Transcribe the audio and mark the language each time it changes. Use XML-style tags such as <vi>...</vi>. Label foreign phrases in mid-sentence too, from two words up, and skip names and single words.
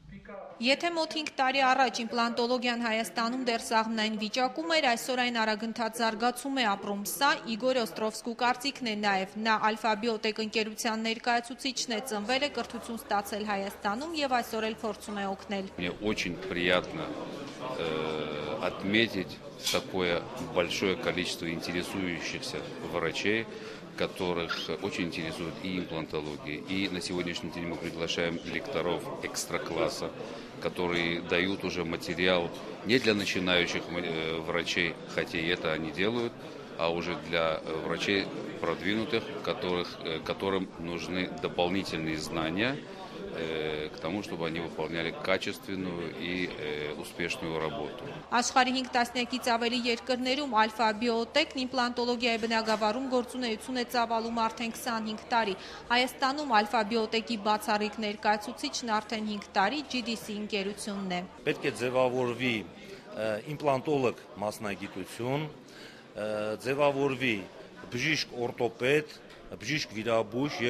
<hy>Եթե մոտ 5 տարի առաջ իմպլանտոլոգիան Հայաստանում դեռ սաղմնային վիճակում էր, այսօր այն արագընթաց զարգացում է ապրում։ Սա Իգոր Օստրովսկու կարծիքն է նաև։ Նա Ալֆա-Բիոտեք ընկերության ներկայացուցիչն է, ծնվել է, կրթություն ստացել Հայաստանում եւ այսօր էլ փորձում է օգնել։</hy> <ru>Мне очень приятно отметить такое большое количество интересующихся врачей, которых очень интересует и имплантология. И на сегодняшний день мы приглашаем лекторов экстра-класса, которые дают уже материал не для начинающих врачей, хотя и это они делают, а уже для врачей продвинутых, которым нужны дополнительные знания к тому, чтобы они выполняли качественную и успешную работу.</ru> <hy>Աշխարհի 5 տասնյակից ավելի երկրներում Ալֆա-Բիոտեկն իմպլանտոլոգիայի բնագավառում գործունեություն է ծավալում արդեն 25 տարի։ Հայաստանում Ալֆա-Բիոտեկի բացառիկ ներկայացուցիչն արդեն 5 տարի GDC ընկերությունն է։ Պետք է ձևավորվի իմպլանտոլոգ մասնագիտություն, ձևավորվի բժիշկ օրտոպեդ, բժիշկ վիրաբույժ եւ</hy>